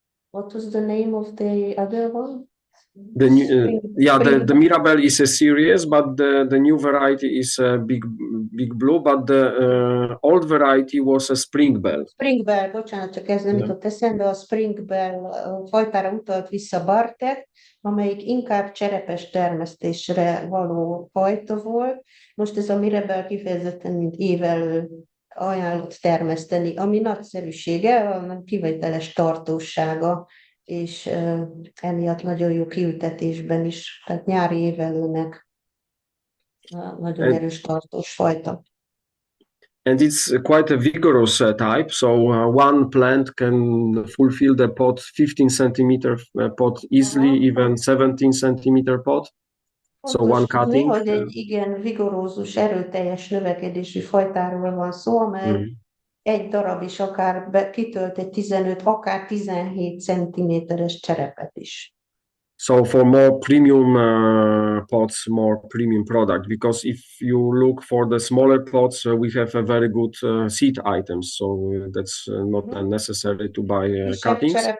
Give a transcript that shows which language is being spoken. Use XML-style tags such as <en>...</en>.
<en>What was the name of the other one? The new, the Mirabelle is a series, but the new variety is a big blue, but the old variety was a Springbell.</en> <hu>Springbell, bocsánat, csak ez nem jutott eszembe, a Springbell fajtára utalt vissza Bartek, amelyik inkább cserepes termesztésre való fajta volt. Most ez a Mirabelle kifejezetten, mint évelő ajánlott termeszteni, ami nagyszerűsége, a kivételes tartósága, és emiatt nagyon jó kiültetésben is, tehát nyári évelőnek nagyon erős tartós fajta.</hu> <en>And it's quite a vigorous type, so one plant can fulfill the pot 15 centimeter pot easily, even 17 centimeter pot. So one cutting.</en> <hu>Hogy egy igen vigorózus, erőteljes növekedésű fajtáról van szó, amely egy darab is akár kitölt egy 15, akár 17 centiméteres cserepet is.</hu> <en>So for more premium pots, more premium product, because if you look for the smaller pots, we have a very good seed items, so that's not necessary to buy cuttings.</en>